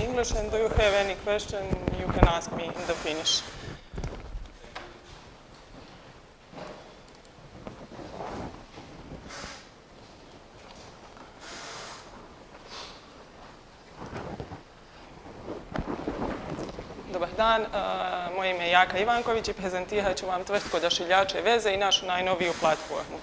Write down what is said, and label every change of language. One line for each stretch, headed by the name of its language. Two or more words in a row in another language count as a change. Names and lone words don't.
English: English, and do you have any question, you can ask me in the Finnish.
Croatian: Dobar dan, moje ime je Jaka Ivanković i prezentirat ću vam tvrtku Odašiljače i veze i našu najnoviju platformu.